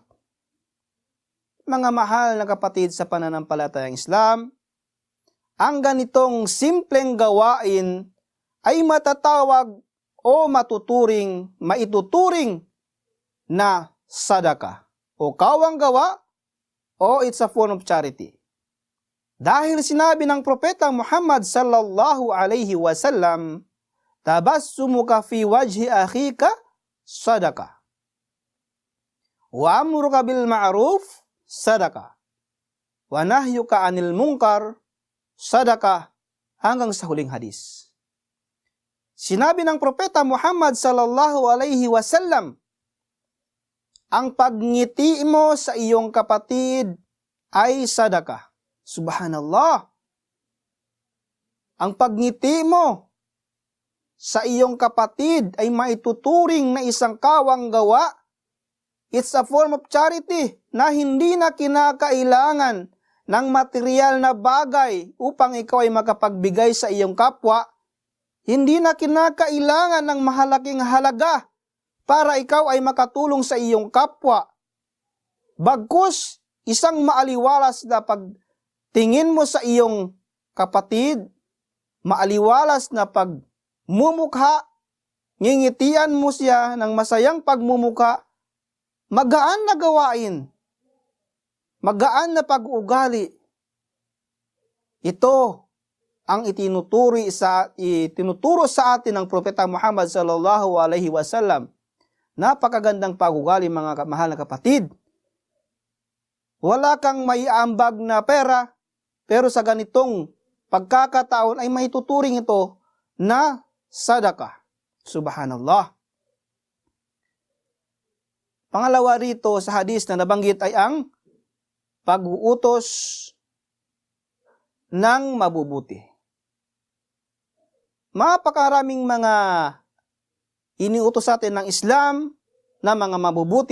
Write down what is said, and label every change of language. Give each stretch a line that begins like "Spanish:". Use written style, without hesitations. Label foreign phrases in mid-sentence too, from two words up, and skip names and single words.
Filipino: Mga mahal na kapatid sa pananampalatayang Islam, ang ganitong simpleng gawain ay matatawag o maituturing na sadaka o kawang gawa o
English: it's a form of charity.
Filipino: Dahil sinabi ng propeta Muhammad
Arabic: صلى الله عليه وسلم تبسمك في وجه أخيك صدقة وأمرك بالمعروف صدقة ونهيك عن المنكر صدقة,
Filipino: hanggang sa huling hadis. Sinabi ng propeta Muhammad
Arabic: صلى الله عليه وسلم,
Filipino: ang pagngiti mo sa iyong kapatid ay sadaka. Subhanallah. Ang pagngiti mo sa iyong kapatid ay maituturing na isang kawang gawa.
English: It's a form of charity
Filipino: na hindi na kinakailangan ng material na bagay upang ikaw ay makapagbigay sa iyong kapwa. Hindi na kinakailangan ng mahalaking halaga para ikaw ay makatulong sa iyong kapwa. Bagkus, isang maaliwalas na pagtingin mo sa iyong kapatid, maaliwalas na pagmumukha, ngingitian mo siya ng masayang pagmumukha, magaan na gawain, magaan na pag-uugali. Ito ang itinuturo sa atin ng propeta Muhammad
Arabic: صلى الله عليه وسلم.
Filipino: Napakagandang pag-ugali, mga mahal na kapatid. Wala kang maiambag na pera, pero sa ganitong pagkakataon ay maituturing ito na sadaka. Subhanallah. Pangalawa rito sa hadis na nabanggit ay ang pag-uutos ng mabubuti. Mapakaraming mga iniutos sa atin ng Islam na mga mabubuti.